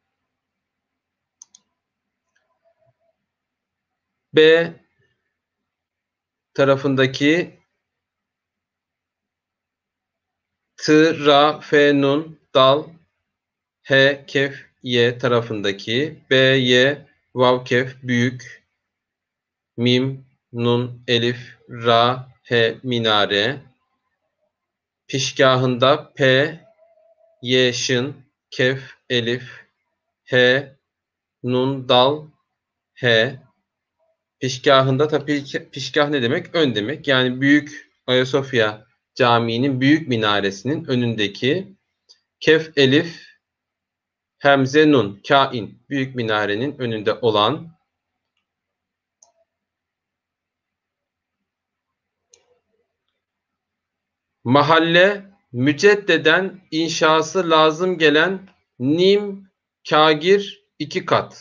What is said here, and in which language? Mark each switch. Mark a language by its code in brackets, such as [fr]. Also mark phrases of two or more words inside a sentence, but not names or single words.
[tr] B tarafındaki t, ra, fe, nun, dal, he, kef, Y tarafındaki. B, Y, vav, kef, büyük. Mim, nun, elif, ra, he, minare. Pişgahında P, Y, şın, kef, elif, he, nun, dal, he. Pişgahında tabii pişgah ne demek? Ön demek. Yani Büyük Ayasofya Camii'nin büyük minaresinin önündeki kef, elif, hemze, nun, kain. Büyük minarenin önünde olan mahalle müceddeden inşası lazım gelen nim, kagir 2 kat.